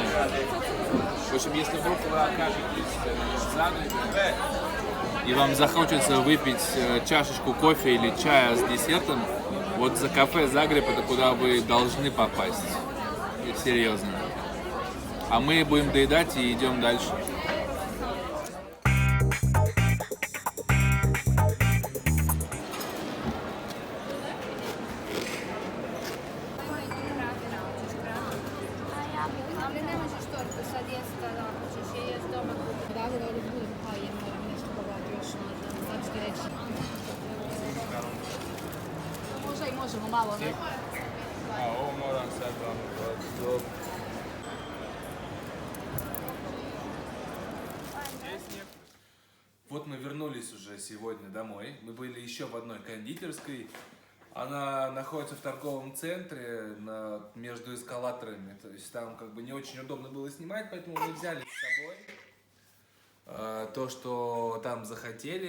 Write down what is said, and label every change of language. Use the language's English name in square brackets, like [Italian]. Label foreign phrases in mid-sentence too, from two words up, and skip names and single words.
[Russian] В общем, если вдруг вы окажетесь в Загребе, и вам захочется выпить чашечку кофе или чая с десертом, вот за кафе Загреб это куда вы должны попасть. И серьезно. А мы будем доедать и идем дальше. [Croatian] Ali ne možeš tortu sad jesti kada hoćeš je jesti doma. Odavde ovdje budem, pa je moram nešto pogledati još možda. Sad ću ti reći. Možda i možemo malo, ne? A ovo moram sad vam dobro. [Russian] Вот мы вернулись уже сегодня домой. Мы были еще в одной кондитерской. Она находится в торговом центре между эскалаторами. То есть там как бы не очень удобно было снимать, поэтому мы взяли с собой то, что там захотели.